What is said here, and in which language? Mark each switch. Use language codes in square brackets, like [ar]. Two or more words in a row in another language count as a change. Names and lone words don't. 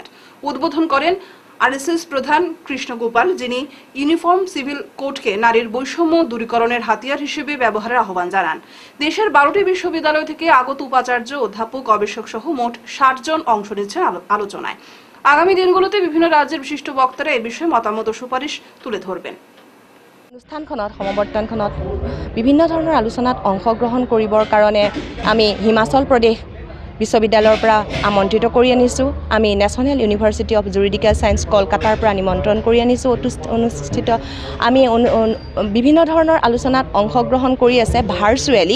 [bn] উদ্বোধন করেন RSS প্রধান কৃষ্ণ গোপাল, যিনি ইউনিফর্ম সিভিল কোডকে নারীর বৈষম্য দূরীকরণের হাতিয়ার হিসেবে ব্যবহারের আহ্বান জানান। দেশের 12টি বিশ্ববিদ্যালয় থেকে আগত উপাচার্য, অধ্যাপক, গবেষক সহ মোট 60 জন অংশ নিচ্ছেন আলোচনায়। আগামী দিনগুলোতে বিভিন্ন রাজ্যের বিশিষ্ট বক্তারা এই বিষয়ে মতামত ও সুপারিশ তুলে ধরবেন। [as] অনুষ্ঠানখনত সমাবৰ্তনখনত বিভিন্ন ধৰণৰ আলোচনাত অংশগ্ৰহণ কৰিবৰ কাৰণে আমি হিমাচল প্ৰদেশ বিশ্ববিদ্যালয়ৰ পৰা আমন্ত্ৰিত কৰি আনিছোঁ। আমি নেশ্যনেল ইউনিভাৰ্চিটি অফ জুৰিডিকেল ছায়েন্স কলকাতাৰ পৰা নিমন্ত্ৰণ কৰি আনিছোঁ। অনুষ্ঠিত আমি বিভিন্ন ধৰণৰ আলোচনাত অংশগ্ৰহণ কৰি আছে ভাৰ্চুৱেলি।